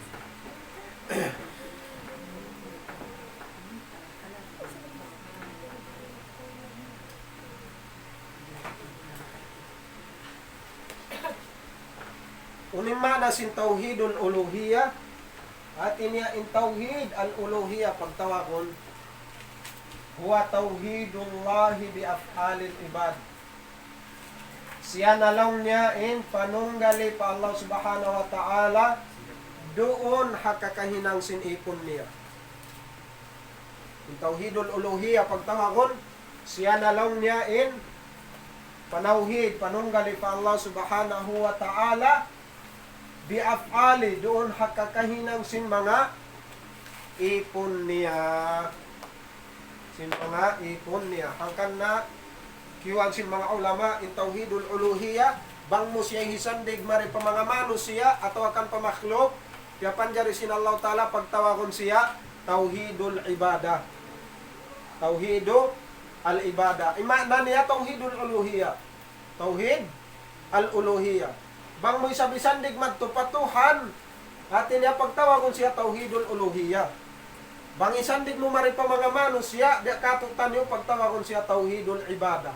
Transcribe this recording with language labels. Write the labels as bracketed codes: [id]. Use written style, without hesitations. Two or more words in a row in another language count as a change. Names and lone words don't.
[tsg] Unima na sin [ar] tauhidul uluhiyah [tsg] at iniya in [ar] tauhid al uluhiyah [tsg] pagtawakon huwa [ar] tauhidullahi bi af'alil ibad. [tsg] Siya na lang niya in panunggali pa [ar] Allah subhanahu wa ta'ala [tsg] doon hakakahinang sin ipon niya. In [ar] tauhidul uluhiyah [tsg] pagtawakon siya na lang niya in panauhid panunggali pa [ar] Allah subhanahu wa ta'ala biafali [tsg] doon hakakahinang sin mga ipon niya. Sin mga ipon niya. Hangkan na kiwag sin mga ulama in [ar] tauhidul uluhiyah [tsg] bang mo siya hisandig mari pa mga mano siya atau akan pamakhluk kaya panjari sin [ar] Allah Ta'ala [tsg] pagtawagon siya [ar] tauhidul ibadah. Tauhidul al-ibadah. [tsg] Imana niya [ar] tauhidul uluhiyah. Tauhid al-uluhiyah. [tsg] Bang mo isabisandig magtupatuhan atin niya pagtawagon siya [ar] tauhidul uluhiyah. [tsg] Bang isandig mo mari pa mga mano siya di katutan niyo pagtawagon siya [ar] tauhidul ibadah.